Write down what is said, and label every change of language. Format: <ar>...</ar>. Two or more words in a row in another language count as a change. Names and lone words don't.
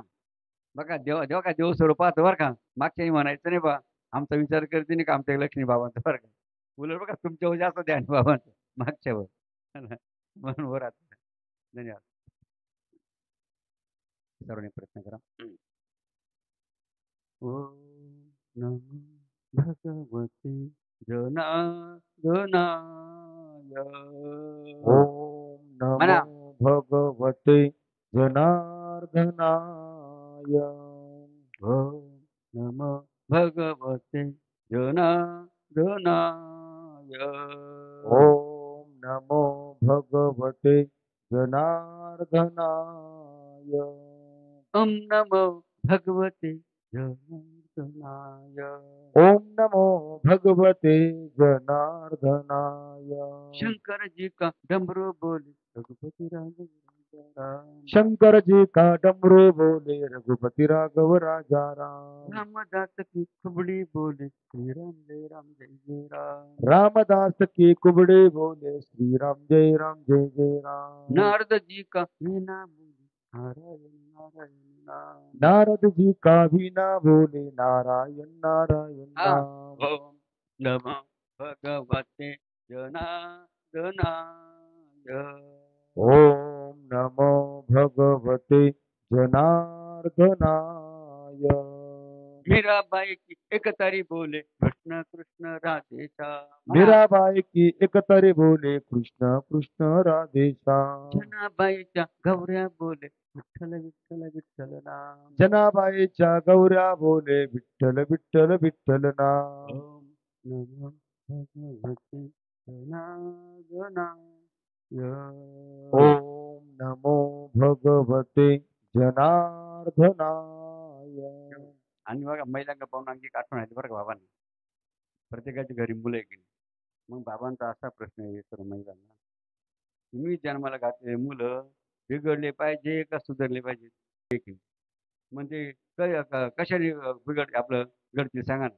<mr>बघा देव काय देव स्वरूपात बरं का. मागच्याही म्हणायचं नाही बा. आमचा विचार करते नाही का आमच्या लक्ष्मी बाबांचा बरं का. उलट बघा तुमच्यावर जास्त ध्यान बाबांचं मागच्यावर. म्हणून बरं आता. धन्यवाद. सर्वांनी प्रयत्न करा.</mr> <sa>ओम नमो भगवते जनार्दनाय. ओम</sa> <mr>म्हणा</mr> <sa>नमो भगवते जनार्दनाय. ओम नमो भगवते जनार्दनाय. ओम नमो भगवते जनार्दनाय. ओम नमो भगवते जनार्दनाय. ओम नमो भगवते जनार्दनाय.</sa> <hi>शंकर जी का डमरू बोले रघुपति राम. शंकर जी का डमरू बोले रघुपति राघव राजा राम. रामदास की खुबड़ी बोले श्री राम जय जय राम. रामदास की कुबड़े बोले श्री राम जय जय राम. नारद जी का वीणा बोले नारायण नारायण नाम. नारद जी का वीणा बोले नारायण नारायण हाँ. नाम.</hi> <sa>ओम नमो भगवते जनार्दनाय. ओम नमो भगवते जनार्दनाय.</sa> <hi>मीराबाई की एक तारी बोले कृष्ण कृष्ण राधे श्याम. मीराबाई की एकतरी बोले कृष्ण कृष्ण राधे श्याम.</hi> <mr>जनाबाईच्या गौऱ्या बोले विठ्ठल विठ्ठल विठ्ठल नाम. जनाबाईच्या गौऱ्या बोले विठ्ठल विठ्ठल विठ्ठल नाम.</mr> <sa>ओम नमो भगवते जनार्दनाय. ओम नमो भगवते जनार्दनाय.</sa> <mr>आणि बघा महिलांना पाहून आणखी आठवण आली बरं का बाबांना. प्रत्येकाच्या घरी मुलं आहे की नाही. मग बाबांचा असा प्रश्न आहे सर्व महिलांना. तुम्ही जन्माला घातलेले मुलं बिघडले पाहिजे का सुधारले पाहिजे? ठीक आहे. म्हणजे कशाने आपलं घडतील सांगा ना.</mr>